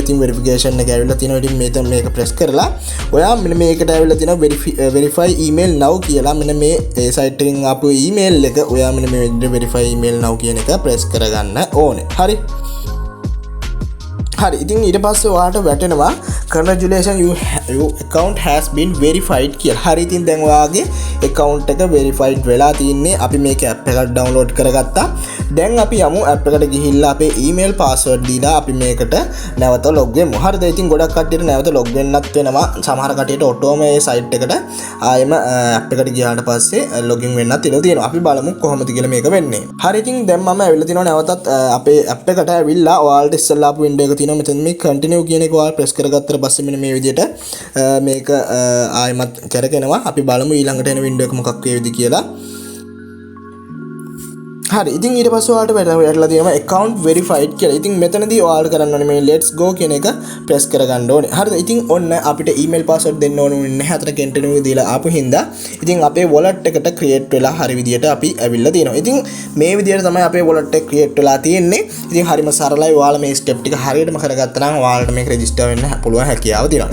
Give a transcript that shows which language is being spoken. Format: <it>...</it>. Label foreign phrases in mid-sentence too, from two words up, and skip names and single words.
<si>ඉතින් verification එක ඇවිල්ලා තියෙනවා. ඉතින් මේක press කරලා ඔයා මෙන්න මේකට ඇවිල්ලා තියෙනවා</si> <en>verify email now</en> <si>කියලා. මෙන්න මේ site එකෙන් ආපු email එක ඔයා මෙන්න මේ විදිහට</si> <en>verify email now</en> <si>කියන එක press කරගන්න ඕනේ. හරි. හරි ඉතින් ඊට පස්සේ ඔයාලට වැටෙනවා</si> <en>congratulations your account has been verified</en> <si>කියලා. හරි ඉතින් දැන් ඔයාගේ account එක verified වෙලා තින්නේ. අපි මේක app එකක් download කරගත්තා. දැන් අපි යමු app එකට ගිහිල්ලා අපේ</si> <en>email password</en> <si>දීලා අපි මේකට නැවත log වෙමු. හරිද? ඉතින් ගොඩක් කට්ටියට නැවත log වෙන්නත් වෙනවා. සමහර කට්ටියට ඔටෝම මේ site එකට ආයෙම app එකට ගියාට පස්සේ login වෙන්නත් ඉඩ තියෙනවා. අපි බලමු කොහොමද කියලා මේක වෙන්නේ. හරි ඉතින් දැන් මම ඇවිල්ලා තිනවා නැවතත් අපේ app එකට ඇවිල්ලා ඔයාලට ඉස්සෙල්ලා ආපු window එක තියෙනවා. මෙතන මේ continue කියන එක ඔයාලා press කරගත්තට පස්සේ මෙන්න මේ විදිහට මේක ආයෙමත් කරගෙනවා. අපි බලමු ඊළඟට එන window එක මොකක් වේවිද කියලා. හරි ඉතින් ඊට පස්සේ ඔයාලට වැටලා තියෙනවා</si> <en>account verified</en> <si>කියලා. ඉතින් මෙතනදී ඔයාලට කරන්න ඕනේ මේ</si> <en>let's go</en> <si>කියන එක press කරගන්න ඕනේ. හරිද? ඉතින් ඔන්න අපිට</si> <en>email password</en> <si>දෙන්න ඕනේ නැහැ. අතන continue දීලා ආපු හින්දා ඉතින් අපේ wallet එකට create වෙලා හරි විදියට අපි ඇවිල්ලා තියෙනවා. ඉතින් මේ විදියට තමයි අපේ wallet එක create වෙලා තියෙන්නේ. ඉතින් හරිම සරලයි. ඔයාලා මේ step ටික හරියටම කරගත්තා නම් ඔයාලට මේක register වෙන්න පුළුවන් හැකියාව තියෙනවා.</si>